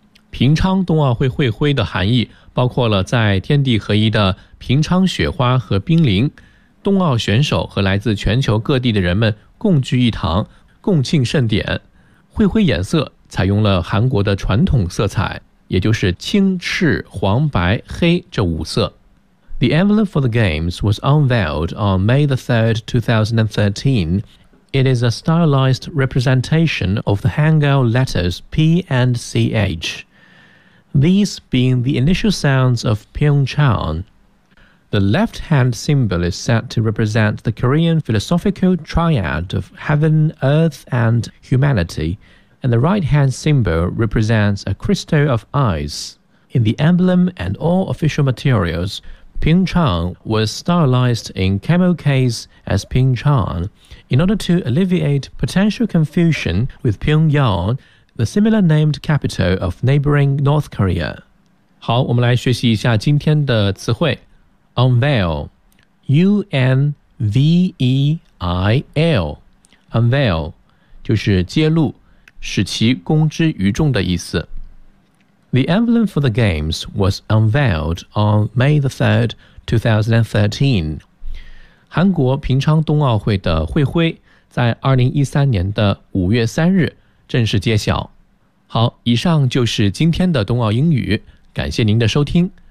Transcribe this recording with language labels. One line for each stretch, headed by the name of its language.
Chinese: 平昌冬奥会会徽的含义包括了在天地合一的平昌雪花和冰凌，冬奥选手和来自全球各地的人们共聚一堂，共庆盛典。会徽颜色采用了韩国的传统色彩，也就是青、赤、黄、白、黑这五色。
English: The envelope for the games was unveiled on May the 3rd, 2013. It is a stylized representation of the Hangul letters P and CH, these being the initial sounds of Pyeongchang. The left-hand symbol is said to represent the Korean philosophical triad of heaven, earth, and humanity, and the right-hand symbol represents a crystal of ice. In the emblem and all official materials,Pyeongchang was stylized in camo case as Pyeongchang. In order to alleviate potential confusion with Pyongyang, the similar named capital of neighboring North Korea.
Chinese: 好，我们来学习一下今天的词汇。
English: Unveil, U-N-V-E-I-L, unveil,
Chinese: 就是揭露，使其公之于众的意思。
English: The emblem for the games was unveiled on May the 3rd, 2013.
Chinese: 韩国平昌冬奥会的会徽在2013年的5月3日正式揭晓。好，以上就是今天的冬奥英语，感谢您的收听。